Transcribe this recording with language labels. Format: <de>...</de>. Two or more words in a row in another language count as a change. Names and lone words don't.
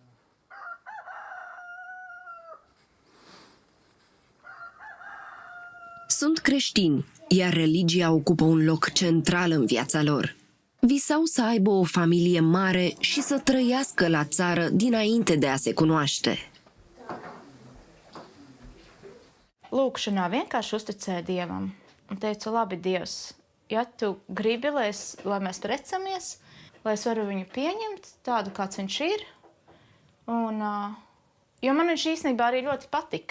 <ro>Sunt creștini, iar religia ocupă un loc central în viața lor. Visau să aibă o familie mare și să trăiască la țară dinainte de a se cunoaște.</ro> <lv>Lūkšanā vienkārši uzticēju Dievam un teicu, labi, Dievs, ja tu gribi, lai mēs precamies, lai es varu viņu pieņemt tādu, kāds viņš ir, un, jo man viņš īstenībā arī ļoti patika.</lv>